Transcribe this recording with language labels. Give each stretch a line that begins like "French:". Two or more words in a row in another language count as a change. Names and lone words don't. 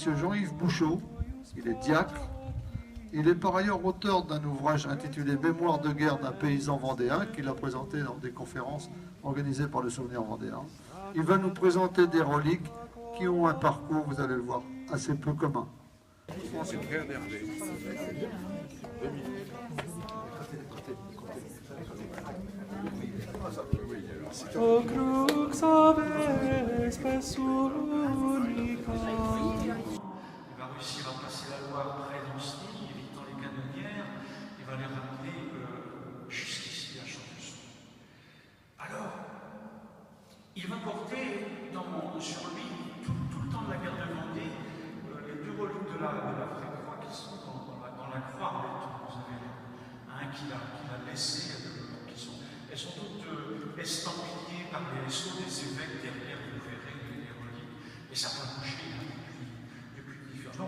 French: Jean-Yves Bouchot, il est diacre. Il est par ailleurs auteur d'un ouvrage intitulé Mémoire de guerre d'un paysan vendéen qu'il a présenté dans des conférences organisées par le Souvenir vendéen. Il va nous présenter des reliques qui ont un parcours, vous allez le voir, assez peu commun. C'est très énervé.
Latin: O crux aves unica.
French: Il va réussir à passer la Loire près d'Ancenis, évitant les canonnières, il va les ramener jusqu'ici à Champusson. Alors, il va porter sur lui, tout le temps de la guerre de Vendée, les deux reliques de la vraie croix qui sont dans la croix, vous avez un qu'il a laissé, elles sont toutes estampillées par les sceaux des évêques derrière, vous verrez les reliques, et ça va bouger depuis différents.